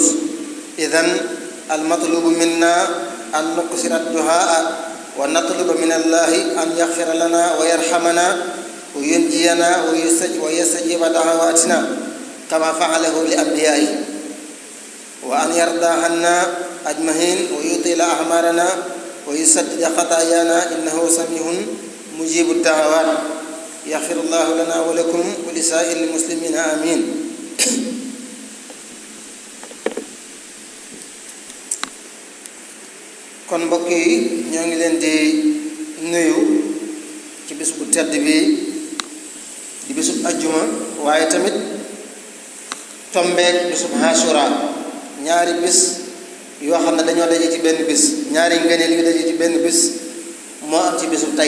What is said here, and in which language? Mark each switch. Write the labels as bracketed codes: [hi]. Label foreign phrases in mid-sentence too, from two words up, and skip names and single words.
[ar] إذن المطلوب منا أن نكثر الدعاء ونطلب من الله أن يغفر لنا ويرحمنا وينجينا ويستجيب دعواتنا كما فعله لأنبيائه، وأن يرضى عنا أجمعين ويطيل أعمارنا ويسدد خطايانا إنه سميع مجيب الدعوات. يغفر الله لنا ولكم ولسائر المسلمين آمين. [wo] kon mbokk yi ñoo ngi leen di nuyu ci bis bu tedd bi di bisub ajjuma, waaye tamit tombeek bisub Ashura, ñaari bis yoo xam ne dañoo daje ci benn bis, ñaari ngëneel yu daje ci benn bis moo am ci bisub tey.